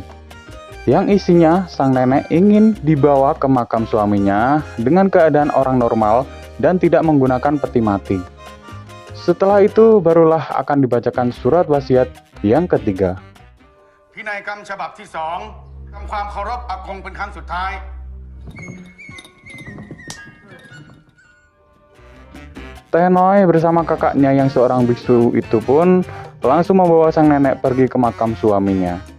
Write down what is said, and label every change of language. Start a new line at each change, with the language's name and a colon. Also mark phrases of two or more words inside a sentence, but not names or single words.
Indonesian: Yang isinya, sang nenek ingin dibawa ke makam suaminya dengan keadaan orang normal dan tidak menggunakan peti mati. Setelah itu, barulah akan dibacakan surat wasiat yang ketiga.
Thai: พินัยกรรมฉบับที่ 2 ทำความเคารพอากงเป็นครั้งสุดท้าย
Indonesian: Tenoy bersama kakaknya yang seorang biksu itu pun langsung membawa sang nenek pergi ke makam suaminya.